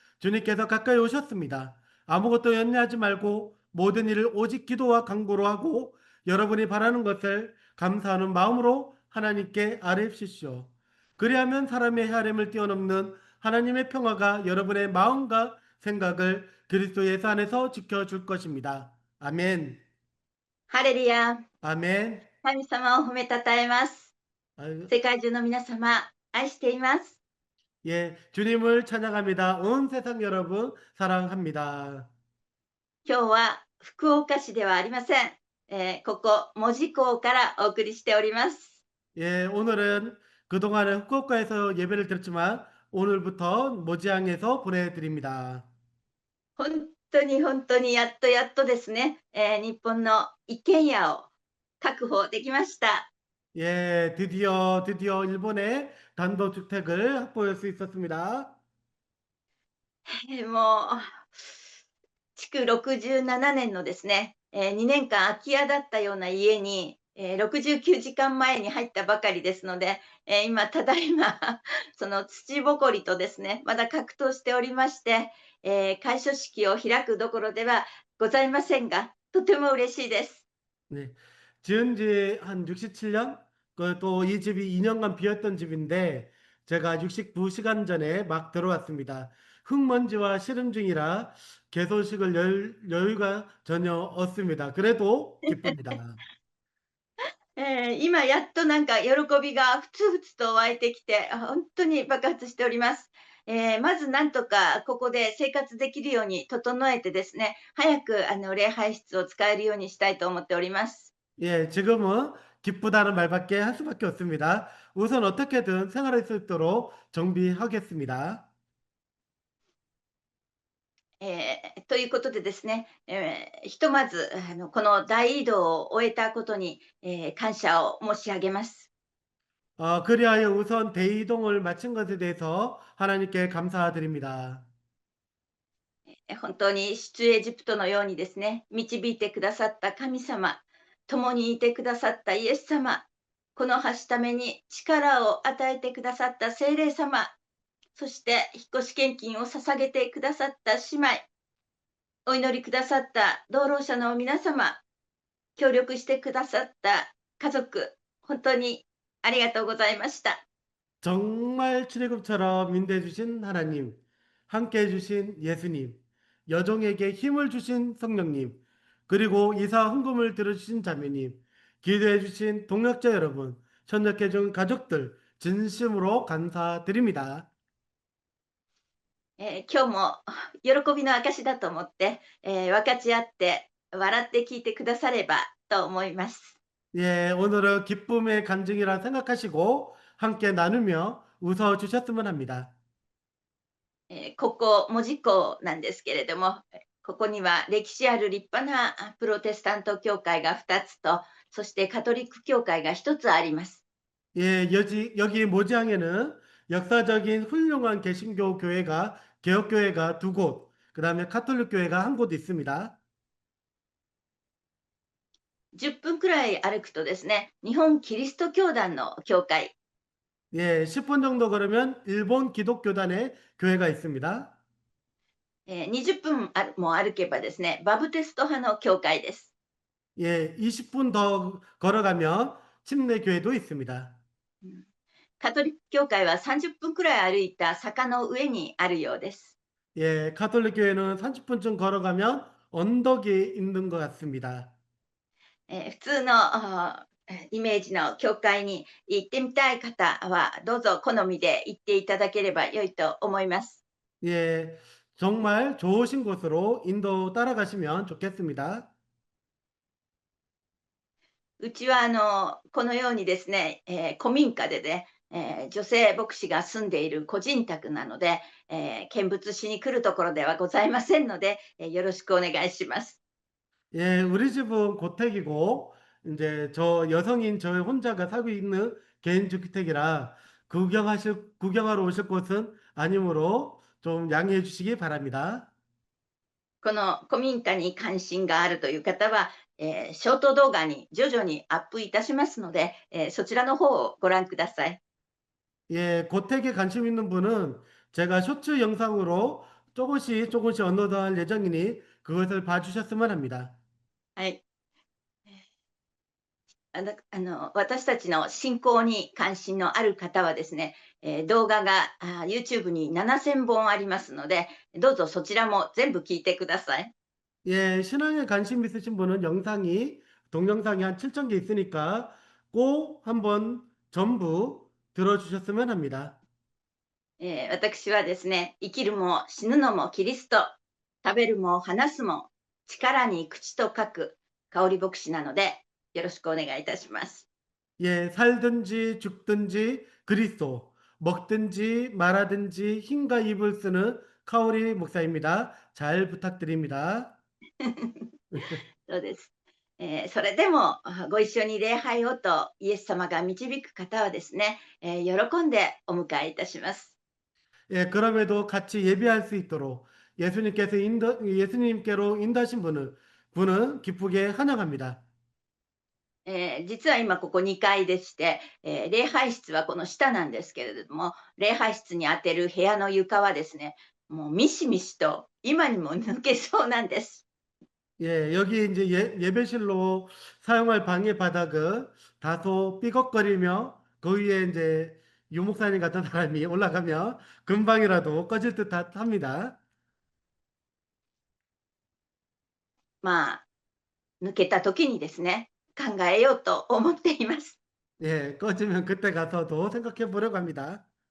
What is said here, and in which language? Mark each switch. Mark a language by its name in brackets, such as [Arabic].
[Korean] 주님께서 가까이 오셨습니다. 아무것도 연애하지 말고 모든 일을 오직 기도와 간구로 하고 여러분이 바라는 것을 감사하는 마음으로 하나님께 아뢰십시오. 그리하면 사람의 헤아림을 뛰어넘는 하나님의 평화가 여러분의 마음과 생각을 그리스도 예수 안에서 지켜줄 것입니다. 아멘. [Japanese] ハレルヤ。 [Korean] 아멘. [Japanese] 神様を褒めたたえます。 [Korean] 아유, [Japanese] 世界中の皆様、愛しています。 [Korean] 예, 주님을 찬양합니다. 온 세상 여러분 사랑합니다. [Japanese] 今日は福岡市ではありません。ここ、門司港からお送りしております。 [Korean] 예, 오늘은 그동안은 후쿠오카에서 예배를 드렸지만 오늘부터 모지항에서 보내드립니다. [Japanese] 本当にやっとやっとですね、日本の一軒家を確保できました。 [Korean] 예, 드디어 일본의 단독주택을 확보할 수 있었습니다. [Japanese] もう、築67年のですね、2年間空き家だったような家に、69時間前に入ったばかりですので、今、ただいま、その土ぼこりとですね、まだ格闘しておりまして、開所式を開くどころではございませんが、とても嬉しいです。 [Korean] 네, 지은 지 한 67년? 또 이 집이 2년간 비었던 집인데 제가 69시간 전에 막 들어왔습니다. 흙먼지와 씨름 중이라 개소식을 여유가 전혀 없습니다. 그래도 기쁩니다. [Japanese] 今やっとなんか喜びがふつふつと湧いてきて、本当に爆発しております。まずなんとかここで生活できるように整えてですね、早く礼拝室を使えるようにしたいと思っております。 [Korean] 예, 지금은 기쁘다는 말밖에 할 수밖에 없습니다. 우선 어떻게든 생활할 수 있도록 정비하겠습니다. [Japanese] ということでですね、ひとまずこの大移動を終えたことに、感謝を申し上げます。 [Korean] 그리하여 우선 대이동을 마친 것에 대해서 하나님께 감사드립니다. [Japanese] 本当に出エジプトのようにですね、導いてくださった神様、共にいてくださったイエス様、この橋ために力を与えてくださった聖霊様、そして引っ越し献金を捧げてくださった姉妹、お祈りくださった同労者の皆様、協力してくださった家族、本当にありがとうございました。 [Korean] 정말 출애굽처럼 인도해 주신 하나님, 함께 해 주신 예수님, 여종에게 힘을 주신 성령님, 그리고 이사 헌금을 들어주신 자매님, 기도해 주신 동역자 여러분, 협력해 준 가족들 진심으로 감사드립니다. [Japanese] 今日も喜びの証だと思って、分かち合って笑って聞いてくださればと思います。 [Korean] 예, 오늘은 기쁨의 간증이라 생각하시고 함께 나누며 웃어 주셨으면 합니다. [Japanese] ここ門司港なんですけれども、ここには歴史ある立派なプロテスタント教会が2つと、そしてカトリック教会が1つあります。 [Korean] 예, 여기 모지항에는 역사적인 훌륭한 개신교 교회가, 개혁교회가 두 곳, 그 다음에 카톨릭 교회가 한 곳 있습니다. [Japanese] 10分くらい歩くとですね、日本キリスト教団の教会、 [Korean] 예, 10분 정도 걸으면 일본 기독교단의 교회가 있습니다. [Japanese] 20分も歩けばですね、バプテスト派の教会です。 [Korean] 예, 20분 더 걸어가면 침례교회도 있습니다. [Japanese] カトリック教会は30分くらい歩いた坂の上にあるようです。 [Korean] 예, 카톨릭 교회는 30분쯤 걸어가면 언덕이 있는 것 같습니다. [Japanese] 普通のイメージの教会に行ってみたい方は、どうぞ好みで行っていただければ良いと思います。 [Korean] 예, 정말 좋으신 곳으로 인도 따라가시면 좋겠습니다. [Japanese] うちはこのようにですね、古民家でね、女性牧師が住んでいる個人宅なので、見物しに来るところではございませんので、よろしくお願いします。 [Korean] 예, 우리 집은 고택이고, 이제 저 여성인 저 혼자가 살고 있는 개인 주택이라 구경하러 오실 곳은 아니므로 좀 양해해 주시기 바랍니다. [Japanese] この古民家に関心があるという方は、ショート動画に徐々にアップいたしますので、そちらの方をご覧ください。 [Korean] 예, 고택에 관심 있는 분은 제가 쇼츠 영상으로 조금씩 업로드할 예정이니 그것을 봐주셨으면 합니다. [Japanese] はい。私たちの信仰に関心のある方はですね、動画がYouTube に7000本ありますので、どうぞそちらも全部聞いてください。 [Korean] 예, 신앙에 관심 있으신 분은 동영상이 한 7천 개 있으니까 꼭 한번 전부 들어주셨으면 합니다. [Japanese] 私はですね、生きるも死ぬのもキリスト、食べるも話すも力に口と書く香り牧師なので、よろしくお願いいたします。 [Korean] 예, 살든지 죽든지 그리스도, 먹든지 말하든지 힘과 입을 쓰는 카오리 목사입니다. 잘 부탁드립니다. [Japanese] そうです。それでもご一緒に礼拝をとイエス様が導く方はですね、喜んでお迎えいたします。 [Korean] 예, 그럼에도 같이 예배할 수 있도록 예수님께로 인도하신 분은 기쁘게 환영합니다. [Japanese] 実は今ここ2階でして、礼拝室はこの下なんですけれども、礼拝室に当てる部屋の床はですね、もうミシミシと今にも抜けそうなんです。 [Korean] 예, 여기 이제 예배실로 사용할 방의 바닥은 다소 삐걱거리며 그 위에 이제 유목사님 같은 사람이 올라가면 금방이라도 꺼질 듯 합니다. [Japanese] まあ、抜けた時にですね、考えようと思っています。 [Korean] 예, 꺼지면 그때 가서도 생각해 보려고 합니다.